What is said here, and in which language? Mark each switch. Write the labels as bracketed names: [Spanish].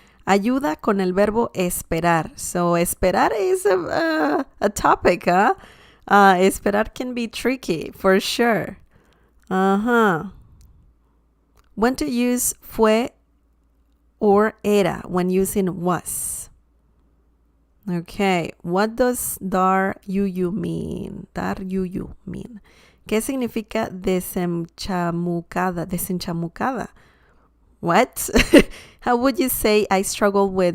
[Spanish] Ayuda con el verbo esperar. [English] So esperar is a topic, huh? Esperar can be tricky, for sure. Uh-huh. When to use fue or era when using was. Okay, what does [Spanish] dar yuyu [English] mean? [Spanish] Dar yuyu [English] mean. [Spanish] ¿Qué significa desenchamucada? [English] What? How would you say I struggle with...